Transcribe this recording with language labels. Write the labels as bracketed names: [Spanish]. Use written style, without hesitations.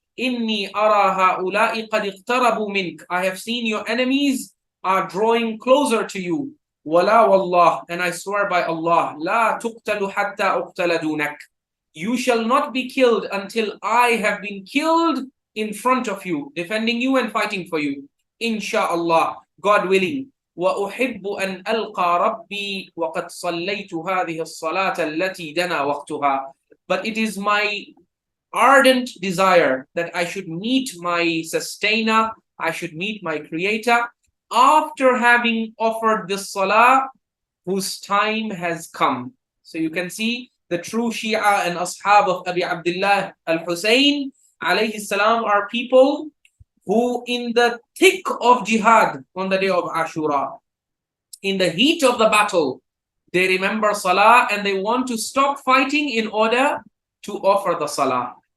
[Arabic] Inni ara ha'ula'i qad iqtarabu mink. [English] I have seen your enemies are drawing closer to you. [Arabic] Wala wallah, [English] and I swear by Allah, [Arabic] la tuqtalu hatta uqtala dunak. [English] You shall not be killed until I have been killed in front of you, defending you and fighting for you. Insha'Allah, God willing. [Arabic] وأحب أن ألقى ربي وقد صليت هذه الصلاة التي دنا وقتها. [English] But it is my ardent desire that I should meet my sustainer, I should meet my creator, after having offered this salah whose time has come. So you can see the true Shia and Ashab of Abi Abdullah al-Hussain alayhi salam are people who in the thick of jihad on the day of Ashura, in the heat of the battle, they remember salah and they want to stop fighting in order to offer the salah.